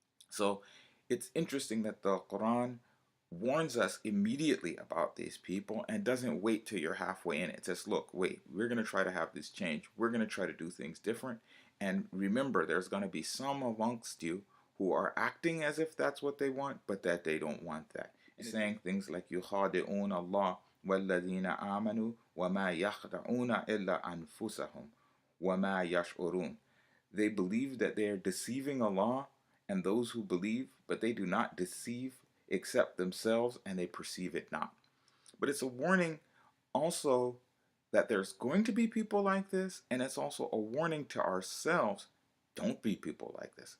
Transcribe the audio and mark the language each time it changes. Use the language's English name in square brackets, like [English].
[English] So it's interesting that the Quran warns us immediately about these people and doesn't wait till you're halfway in it. It says, look, wait, we're going to try to have this change. We're going to try to do things different. And remember, there's going to be some amongst you who are acting as if that's what they want, but that they don't want that. And saying things like, [Arabic] يُخَادِعُونَ اللَّهَ وَالَّذِينَ آمَنُوا وَمَا يَخْدَعُونَ إِلَّا أَنفُسَهُمْ وَمَا يَشْعُرُونَ. [English] They believe that they are deceiving Allah and those who believe, but they do not deceive except themselves, and they perceive it not. But it's a warning also that there's going to be people like this, and it's also a warning to ourselves, don't be people like this.